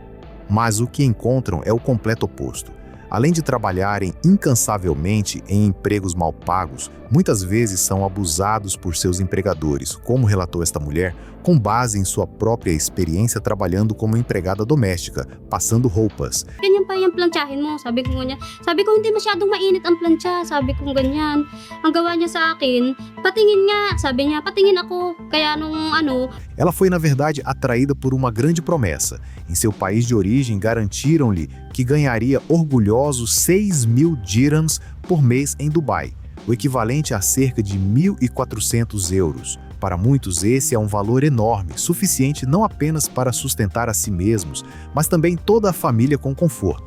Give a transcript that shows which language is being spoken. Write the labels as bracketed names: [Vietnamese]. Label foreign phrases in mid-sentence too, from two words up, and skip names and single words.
[Portuguese] Mas o que encontram é o completo oposto. Além de trabalharem incansavelmente em empregos mal pagos, muitas vezes são abusados por seus empregadores, como relatou esta mulher, com base em sua própria experiência trabalhando como empregada doméstica, passando roupas. [Filipino] Ganyan pa yung plantsahin mo, sabi ko ganyan. Sabi ko hindi masyadong mainit ang plancha, sabi ko ganyan. Ang gawa niya sa akin, patingin nga, sabi niya, patingin ako. Kaya [Portuguese] Ela foi, na verdade, atraída por uma grande promessa. Em seu país de origem, garantiram-lhe que ganharia orgulhosos 6.000 dirhams por mês em Dubai, o equivalente a cerca de 1.400 euros. Para muitos, esse é um valor enorme, suficiente não apenas para sustentar a si mesmos, mas também toda a família com conforto.